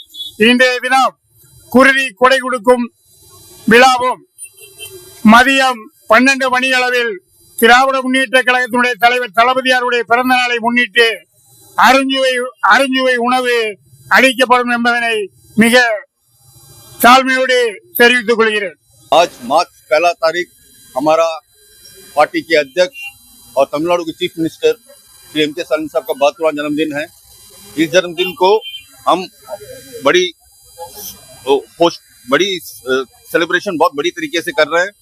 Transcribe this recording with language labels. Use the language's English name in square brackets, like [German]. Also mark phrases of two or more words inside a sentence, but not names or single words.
[Tamil] இன்றைய தினம் குருதி கொடை கொடுக்கும் விழாவும் மதியம் 12 மணி அளவில் திராவிட முன்னேற்ற கழகத்தினுடைய தலைவர் தளபதியாருடைய பிறந்த நாளை முன்னிட்டு அருஞ்சுவை உணவு அளிக்கப்படும் என்பதனை மிக तालमेड़ [Hindi] आज मार्च 1 तारीख हमारा पार्टी के अध्यक्ष और तमिलनाडु के [English] chief minister [Hindi] श्री एम.के. स्टालिन साहब का 72वां जन्मदिन है। इस जन्मदिन को हम बड़ी सेलिब्रेशन बहुत बड़ी तरीके से कर रहे हैं।